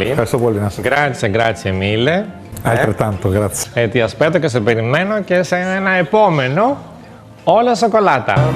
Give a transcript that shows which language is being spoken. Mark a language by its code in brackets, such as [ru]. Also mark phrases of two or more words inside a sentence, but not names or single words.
[el] Ευχαριστώ πολύ, να σε. [it] Grazie mille. Altrettanto, grazie. Ti aspetto [el] και σε περιμένω και σε ένα επόμενο όλα σοκολάτα.